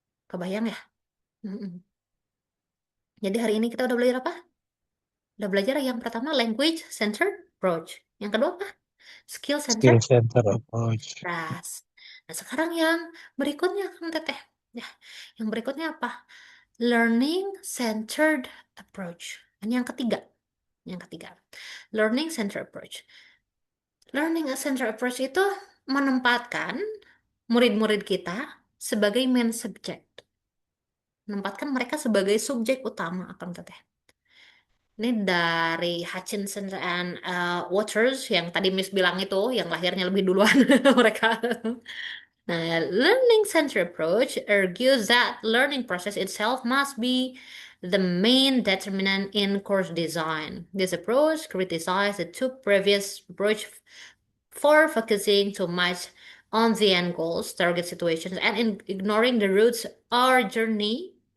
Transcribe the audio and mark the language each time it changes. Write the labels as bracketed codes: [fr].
[id] Kebayang ya? Mm-mm. Jadi hari ini kita udah belajar apa? Udah belajar yang pertama language centered approach. Yang kedua apa? Skill [en] Skill centered center approach. approach. [id] Nah, sekarang yang berikutnya kan Teteh. Ya, yang berikutnya apa? Learning centered approach. Ini yang ketiga. Yang ketiga. [en] Learning centered approach. [id] Learning centered approach itu menempatkan murid-murid kita sebagai main subject. Menempatkan mereka sebagai subjek utama akan Teteh. Ini dari Hutchinson and Waters yang tadi Miss bilang itu, yang lahirnya lebih duluan mereka. [en] Nah, learning center approach argues that learning process itself must be the main determinant in course design. This approach criticizes the two previous approach for focusing too much on the end goals, target situations, and ignoring the routes or journey.